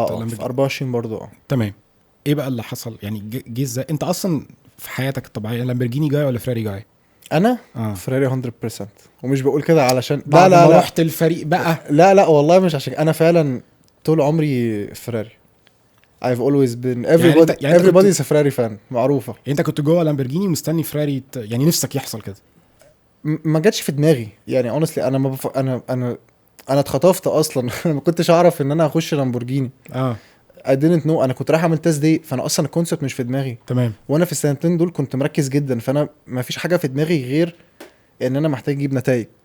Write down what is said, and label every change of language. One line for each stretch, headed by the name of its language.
Arabic: لامبورجيني. في 24 برضه. تمام. ايه بقى اللي حصل يعني؟ جه ازاي انت اصلا في حياتك الطبيعيه؟ لامبورجيني جاي ولا فيراري جاي؟ انا فيراري 100%. ومش بقول كده علشان لا رحت الفريق بقى. لا والله مش عشان انا فعلا طول عمري فيراري.
English: I've always been everybody's a Ferrari fan
Arabic: معروفة. انت كنت جوه لامبورجيني مستني فراري يعني نفسك يحصل كده؟ ما جاتش في دماغي يعني honestly. انا اتخطفت اصلا. ما كنتش اعرف ان انا هخش لامبورجيني.
English: I didn't know.
Arabic: انا كنت رايح اعمل تيست دي فانا اصلا الكونسبت مش في دماغي. تمام. وانا في السنتين دول كنت مركز جدا فانا ما فيش حاجة في دماغي غير ان انا محتاج اجيب نتائج.